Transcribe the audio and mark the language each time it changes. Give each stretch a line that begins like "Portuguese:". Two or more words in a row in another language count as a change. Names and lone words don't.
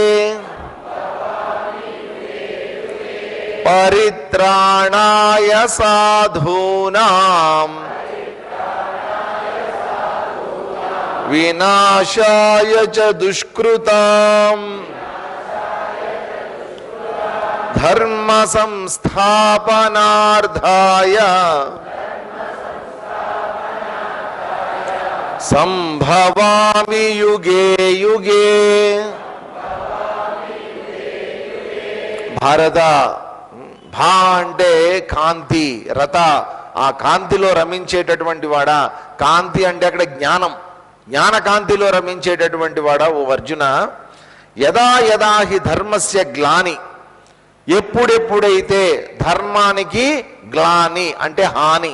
Sanskrit: పరిత్రాణాయ సాధూనాం వినాశాయ చ దుష్కృతాం ధర్మ సంస్థాపనార్థాయ సంభవామి యుగే యుగే.
Telugu: భారత భా అంటే కాంతి, రత ఆ కాంతిలో రమించేటటువంటి వాడా. కాంతి అంటే అక్కడ జ్ఞానం, జ్ఞాన కాంతిలో రమించేటటువంటి వాడా ఓ అర్జున.
Sanskrit: యదా యదా హి ధర్మస్య గ్లాని,
Telugu: ఎప్పుడెప్పుడైతే ధర్మానికి గ్లాని అంటే హాని